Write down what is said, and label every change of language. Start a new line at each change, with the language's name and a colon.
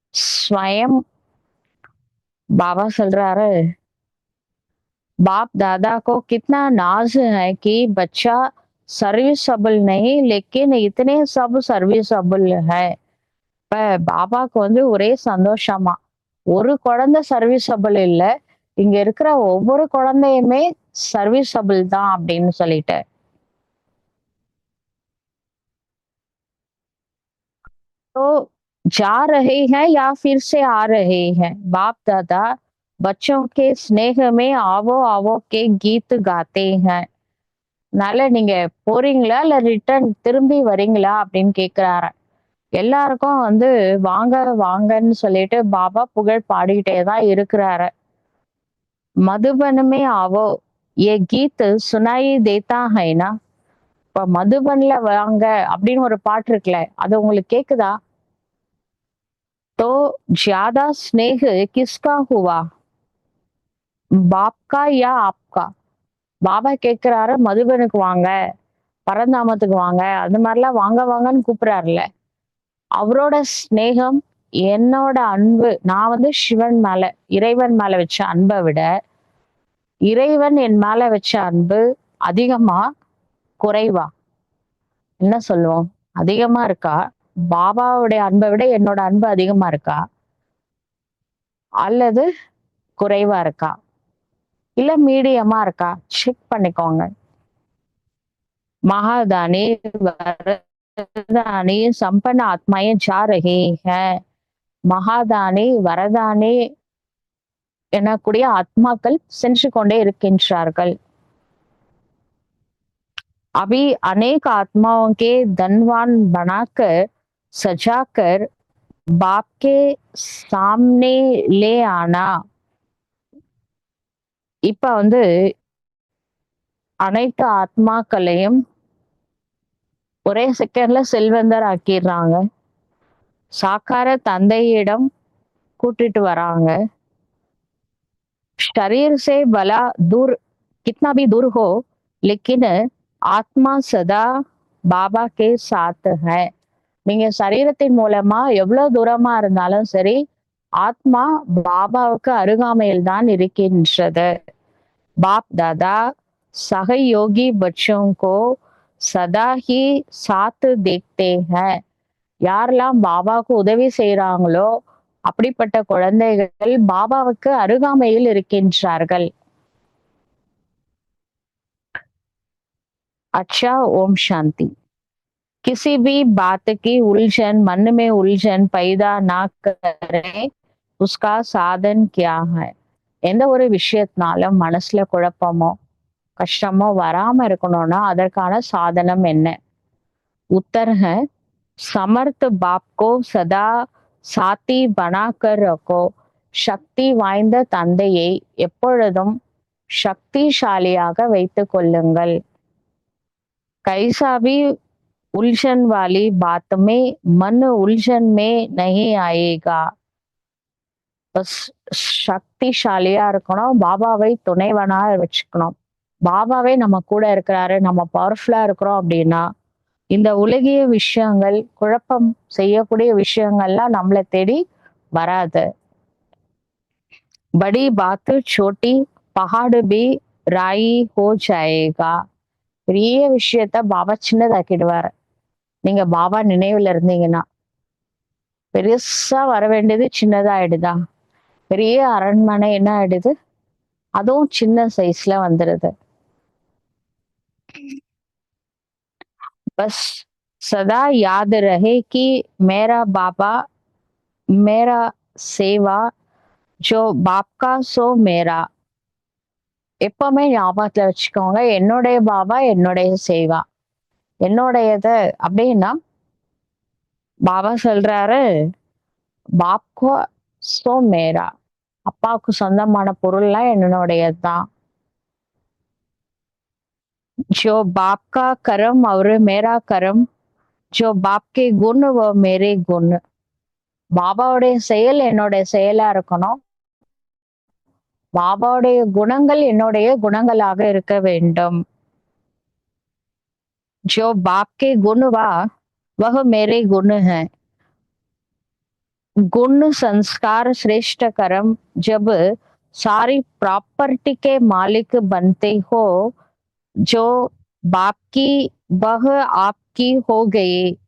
Hindi: ஸ்வயம் बाबा
Tamil: சொல்றாரு,
Hindi: बाप दादा को कितना नाज है कि बच्चा सर्विसबल नहीं लेकिन इतने सब सर्विसबल है.
Tamil: இப்ப பாபாக்கு வந்து ஒரே சந்தோஷமா, ஒரு குழந்தை சர்வீசபிள் இல்ல, இங்க இருக்கிற ஒவ்வொரு குழந்தையுமே சர்வீசபிள் தான் அப்படின்னு சொல்லிட்டு.
Hindi: तो जा रहे हैं या फिर से आ रहे हैं, बाप दादा बच्चों के स्नेह में आवो आवो के गीत गाते हैं.
Tamil: அதனால நீங்க போறீங்களா இல்ல ரிட்டர்ன் திரும்பி வரீங்களா அப்படின்னு கேக்குறாரு. எல்லாருக்கும் வந்து வாங்க வாங்கன்னு சொல்லிட்டு பாபா புகழ் பாடிக்கிட்டே தான் இருக்கிறாரு.
Hindi: மதுபனுமே ஆவோ ஏ கீத் சுனாயி தேத்தா ஹைனா.
Tamil: இப்ப மதுபன்ல வாங்க அப்படின்னு ஒரு பாட்டு இருக்குல்ல, அது உங்களுக்கு கேக்குதா?
Hindi: तो ज्यादा स्नेह किसका हुआ, बाप का या आपका?
Tamil: பாபா கேக்குறாரு மதுபனுக்கு வாங்க, பரந்தாமத்துக்கு வாங்க, அந்த மாதிரிலாம் வாங்க வாங்கன்னு கூப்பிடுறாருல்ல. அவரோட ஸ்நேகம், என்னோட அன்பு, நான் வந்து சிவன் மேல, இறைவன் மேல வச்ச அன்பை விட இறைவன் என் மேல வச்ச அன்பு அதிகமா குறைவா? என்ன சொல்லுவோம்? அதிகமா இருக்கா? பாபாவுடைய அன்பை விட என்னோட அன்பு அதிகமா இருக்கா அல்லது குறைவா இருக்கா இல்ல மீடியமா இருக்கா? செக் பண்ணிக்கோங்க.
Hindi: महादानी वरदानी संपन्न आत्माएं जा रही है.
Tamil: மகாதானி வரதானி எனக்கூடிய ஆத்மாக்கள் சென்று கொண்டே இருக்கின்றார்கள்.
Hindi: अभी अनेक आत्माओं के धनवान बनाकर सजाकर बाप के सामने ले आना.
Tamil: இப்ப வந்து அனைத்து ஆத்மாக்களையும் ஒரே செகண்ட்ல செல்வந்தர் ஆக்கிடுறாங்க. சாக்கார தந்தையிடம் கூட்டிட்டு வராங்க.
Hindi: शरीर से भला दूर कितना भी दूर हो लेकिन ஆத்மா சதா பாபா கே சாத் है.
Tamil: நீங்க சரீரத்தின் மூலமா எவ்வளவு தூரமா இருந்தாலும் சரி, ஆத்மா பாபாவுக்கு அருகாமையில் தான் இருக்கின்றது.
Hindi: பாப் தாதா सहयोगी बच्चों को सदा ही साथ देखते हैं.
Tamil: யாரெல்லாம் பாபாவுக்கு உதவி செய்யறாங்களோ அப்படிப்பட்ட குழந்தைகள் பாபாவுக்கு அருகாமையில் இருக்கின்றார்கள்.
Hindi: अच्छा, ओम शांति. किसी भी बात की उलझन, मन में उलझन पैदा ना करें, उसका साधन क्या है?
Tamil: எந்த ஒரு விஷயத்தினாலும் மனசுல குழப்பமோ கஷ்டமோ வராம இருக்கணும்னா அதற்கான சாதனம் என்ன?
Hindi: उत्तर है समर्थ बाप को सदा साथी बनाकर रखो.
Tamil: சக்தி வாய்ந்த தந்தையை எப்பொழுதும் சக்திசாலியாக வைத்துக் கொள்ளுங்கள்.
Hindi: कैसा भी उलझन वाली बात में मन उलझन में नहीं आएगा.
Tamil: சக்திசாலியா இருக்கணும், பாபாவை துணைவனா வச்சுக்கணும். பாபாவே நம்ம கூட இருக்கிறாரு, நம்ம பவர்ஃபுல்லா இருக்கிறோம் அப்படின்னா இந்த உலகிய விஷயங்கள், குழப்பம் செய்யக்கூடிய விஷயங்கள்லாம் நம்மளை தேடி வராது.
Hindi: बड़ी बात छोटी पहाड़ भी राई हो जाएगा.
Tamil: பெரிய விஷயத்த பாபா சின்னதாக்கிடுவாரு. நீங்க பாபா நினைவுல இருந்தீங்கன்னா பெருசா வர வேண்டியது சின்னதாயிடுதா? பெரிய அரண்மனை என்ன ஆயிடுது? அதுவும் சின்ன சைஸ்ல வந்துருது.
Hindi: बस सदा याद रहे कि मेरा बाबा मेरा सेवा जो बाप का सो मेरा.
Tamil: எப்பவுமே ஞாபகத்துல வச்சுக்கோங்க, என்னுடைய பாபா என்னுடைய சேவா. என்னுடையது அப்படின்னா பாபா சொல்றாரு
Hindi: பாப்கோ சோ மேரா.
Tamil: அப்பாவுக்கு சொந்தமான பொருள்லாம் என்னுடையதுதான்.
Hindi: जो बाप का कर्म और मेरा कर्म, जो बाप के गुण वो मेरे गुण.
Tamil: பாபாவுடைய செயல் என்னுடைய செயலா இருக்கணும், பாபாவுடைய குணங்கள் என்னுடைய குணங்களாக இருக்க வேண்டும்.
Hindi: जो बाप के गुण वह मेरे गुण है. गुण संस्कार श्रेष्ठ कर्म जब सारी प्रॉपर्टी के मालिक बनते हो, जो बाप की वह आपकी हो गई.